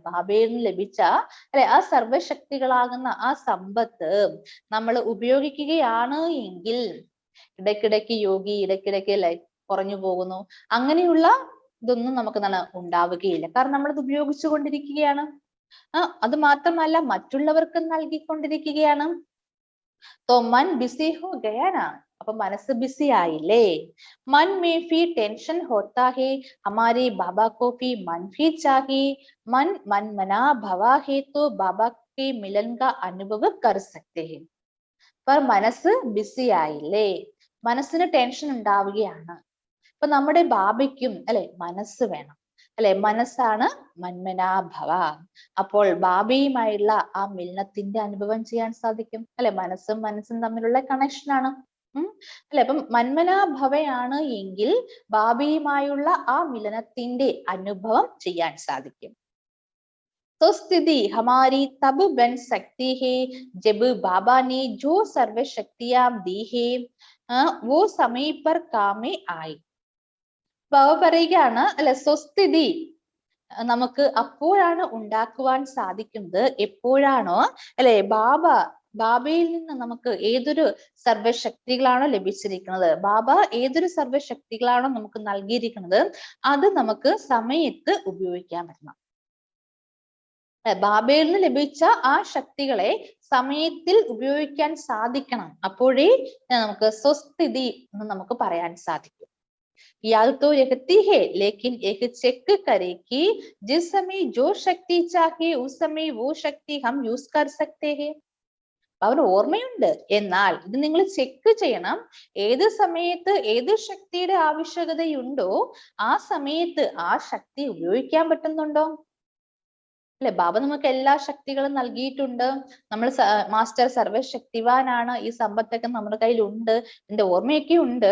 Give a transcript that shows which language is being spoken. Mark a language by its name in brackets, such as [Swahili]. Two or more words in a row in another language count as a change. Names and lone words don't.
[Malayalam] ബാബയിൽ നിന്ന് ലഭിച്ച അല്ലെ ആ സർവശക്തികളാകുന്ന ആ സമ്പത്ത് നമ്മൾ ഉപയോഗിക്കുകയാണ് എങ്കിൽ ഇടയ്ക്കിടയ്ക്ക് യോഗി ഇടയ്ക്കിടയ്ക്ക് കുറഞ്ഞു പോകുന്നു, അങ്ങനെയുള്ള ഇതൊന്നും നമുക്ക് ഉണ്ടാവുകയില്ല. കാരണം നമ്മളത് ഉപയോഗിച്ചു കൊണ്ടിരിക്കുകയാണ്. അത് മാത്രമല്ല മറ്റുള്ളവർക്ക് നൽകിക്കൊണ്ടിരിക്കുകയാണ്. [Hindi] तो मन बिजी हो गया ना, [Malayalam] അപ്പൊ മനസ്സ് ബിസി ആയില്ലേ. [Hindi] मन में भी टेंशन होता है, हमारे बाबा को भी मन भी चाहिए. मन मनमना भवा है तो बाबा के मिलन का अनुभव कर सकते हैं. [Malayalam] पर മനസ്സ് ബിസി ആയില്ലേ, മനസ്സിന് ടെൻഷൻ ഉണ്ടാവുകയാണ്. അപ്പൊ നമ്മുടെ ബാബയ്ക്കും അല്ലെ മനസ്സ് വേണം, അല്ലെ മനസ്സാണ് മന്മനാഭവ. അപ്പോൾ ബാബയുമായുള്ള ആ മിലനത്തിന്റെ അനുഭവം ചെയ്യാൻ സാധിക്കും. അല്ലെ മനസ്സും തമ്മിലുള്ള കണക്ഷൻ ആണ്. അല്ലെ അപ്പം മന്മനാഭവയാണ് എങ്കിൽ ബാബയുമായുള്ള ആ മിലനത്തിന്റെ അനുഭവം ചെയ്യാൻ സാധിക്കും. [Hindi] तो स्थिति हमारी तब बन सकती है जब बाबा ने जो सर्व शक्तियां दी है वो समय पर काम में आई. [Malayalam] ബാബ പറയുകയാണ് അല്ലെ സ്വസ്ഥിതി നമുക്ക് അപ്പോഴാണ് ഉണ്ടാക്കുവാൻ സാധിക്കുന്നത് എപ്പോഴാണോ അല്ലെ ബാബയിൽ നിന്ന് നമുക്ക് ഏതൊരു സർവശക്തികളാണോ ലഭിച്ചിരിക്കുന്നത്, ബാബ ഏതൊരു സർവശക്തികളാണോ നമുക്ക് നൽകിയിരിക്കുന്നത് അത് നമുക്ക് സമയത്ത് ഉപയോഗിക്കാൻ പറ്റണം. ബാബയിൽ നിന്ന് ലഭിച്ച ആ ശക്തികളെ സമയത്തിൽ ഉപയോഗിക്കാൻ സാധിക്കണം. അപ്പോഴേ നമുക്ക് സ്വസ്ഥിതി എന്ന് നമുക്ക് പറയാൻ സാധിക്കും. [Hindi] याद तो रहती है लेकिन एक चेक करे कि जिस समय जो शक्ति चाहिए उस समय वो शक्ति हम यूज कर सकते हैं. [Malayalam] അവന് ഓർമ്മയുണ്ട്. എന്നാൽ ഇത് നിങ്ങൾ ചെക്ക് ചെയ്യണം. ഏത് സമയത്ത് ഏത് ശക്തിയുടെ ആവശ്യകതയുണ്ടോ ആ സമയത്ത് ആ ശക്തി ഉപയോഗിക്കാൻ പറ്റുന്നുണ്ടോ? അല്ലെ, ബാബ നമുക്ക് എല്ലാ ശക്തികളും നൽകിയിട്ടുണ്ട്. നമ്മൾ മാസ്റ്റർ സർവശക്തിവാനാണ്, ഈ സമ്പത്തൊക്കെ നമ്മുടെ കയ്യിൽ ഉണ്ട്, എന്റെ ഓർമ്മയൊക്കെ ഉണ്ട്.